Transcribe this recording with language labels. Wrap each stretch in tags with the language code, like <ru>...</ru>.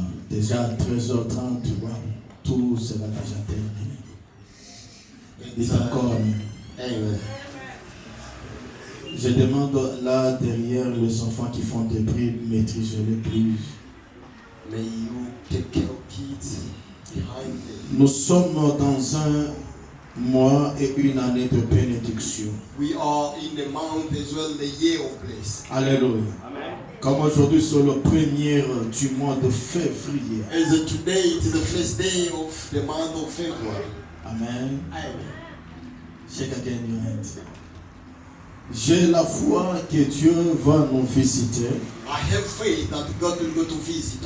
<fr>Déjà à 13h30, wow, tout sera déjà terminé. Dites encore amen. Amen. Je demande là derrière les enfants qui font des bruits, maîtrisez-les plus.</fr> <en>May you take care of kids behind them.</en> <fr>Nous sommes dans un mois et une année de bénédiction.</fr> <en>We are in the month as well, the year of blessing.</en> <fr>Alléluia. Amen. Comme aujourd'hui c'est le premier du mois de février.</fr> <en>As today it is the first day of the month of February. Amen. Amen. Shake again your hand.</en> <fr>J'ai la foi que Dieu va nous visiter</fr> <en>I have faith that God will go to visit</en>